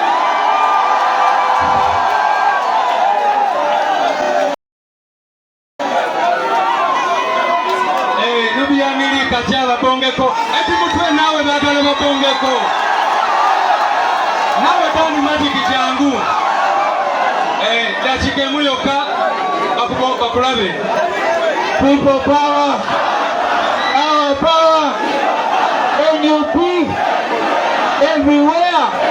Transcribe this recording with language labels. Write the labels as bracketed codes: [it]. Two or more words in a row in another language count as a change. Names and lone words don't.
[lg] Nubian Lee kati ababongeko. Eti mutwe nawe baagala babongeko. Nawe Don Magic jangu. Dakika emu yokka bakulabe. [en] People power. Our power. NUP. Everywhere.